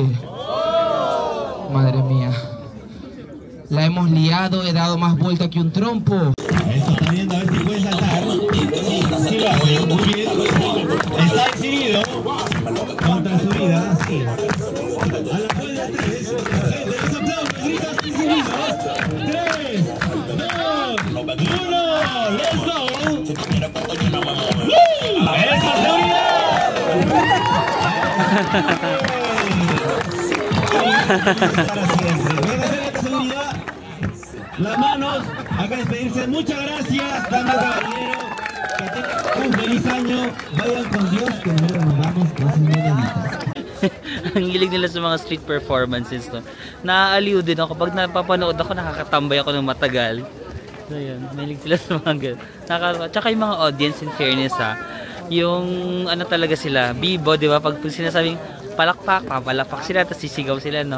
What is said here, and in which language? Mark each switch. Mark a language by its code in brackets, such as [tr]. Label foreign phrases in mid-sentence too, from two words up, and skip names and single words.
[es] Madre mía, la hemos liado, he dado más vuelta que un trompo. Eso está viendo, a ver si puede saltar. Sí lo hace, muy bien. Está exhibido contra su vida, sí. A la cuenta de 3, los aplausos, gritos exhibidos. 3, 2, 1, [en] let's go. [es] ¡Esa seguridad! Las manos, acá despedirse. Muchas gracias, dama caballero. Que tengan un feliz año. Vayan con Dios, que nosotros nos vamos. No se me [tl] Ang hilig nila sa mga [en] street performances, [tl] no? Naaaliw din ako. Kapag napapanood ako, nakakatambay ako ng matagal. So, yun. Mahilig sila sa mga ganun. Tsaka yung mga audience, [en] in fairness, [tl] ha? Yung, ano talaga sila, bibo, di ba? Pag sinasabing palakpak, papalakpak sila, tapos sisigaw sila, no?